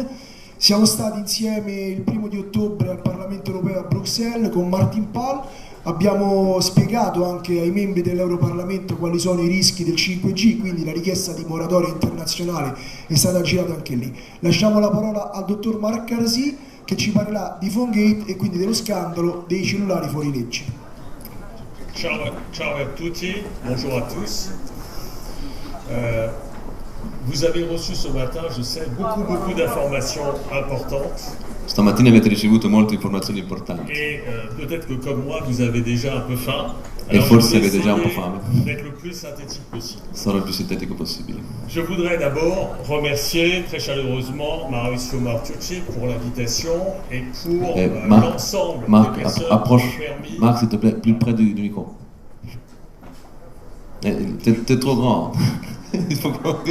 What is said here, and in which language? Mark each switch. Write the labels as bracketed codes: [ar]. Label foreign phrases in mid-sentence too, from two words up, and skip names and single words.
[it] Siamo stati insieme il 1° di ottobre al Parlamento Europeo a Bruxelles con Martin Pal, abbiamo spiegato anche ai membri dell'Europarlamento quali sono i rischi del 5G, quindi la richiesta di moratoria internazionale è stata girata anche lì. Lasciamo la parola al dottor Marc Arasi che ci parlerà di Phone Gate e quindi dello scandalo dei cellulari fuori legge. Ciao a tutti, [fr] bonjour à tous. Vous avez reçu ce matin, je sais, beaucoup d'informations importantes. [it] Stamattina avete ricevuto molte informazioni importanti. [fr] Et peut-être que comme moi, vous avez déjà un peu faim. [it] E forse avete già un po' fame. [fr] D'être le plus synthétique possible. [it] Sarò il più sintetico possibile. [fr] Je voudrais d'abord remercier très chaleureusement Mauricio Martucci pour l'invitation et pour l'ensemble des personnes qui ont permis... Marc, s'il te plaît, plus près du micro. T'es trop grand. Il faut qu'on...